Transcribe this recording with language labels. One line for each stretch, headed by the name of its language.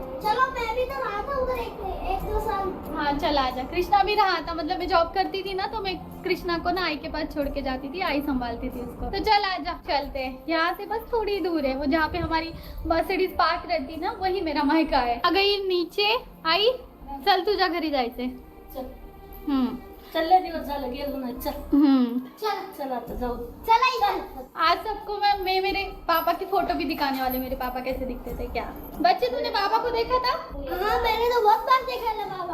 Hindi: चलो मैं भी तो रहा था उधर एक दो साल। हाँ चल आजा। कृष्णा भी रहा था, मतलब मैं जॉब करती थी ना, तो मैं कृष्णा को ना आई के पास छोड़ के जाती थी, आई संभालती थी उसको। तो चल आजा, चलते हैं। यहाँ से बस थोड़ी दूर है, वो जहाँ पे हमारी मर्सिडीज पार्क रहती ना, वही मेरा मायका है। आ गई नीचे आई,
Marathi: चल तुझ्या घरी जायचंय। चल चल दिवस झालं गेलो नाही. चल चल आता जाऊ. चल आई चल।
Hindi: आज सबको मैं मेरे पापा की फोटो भी दिखाने वाले, मेरे पापा कैसे दिखते थे। क्या बच्चे तूने पापा को देखा था? हाँ मैंने तो बहुत बार देखा है बाबा।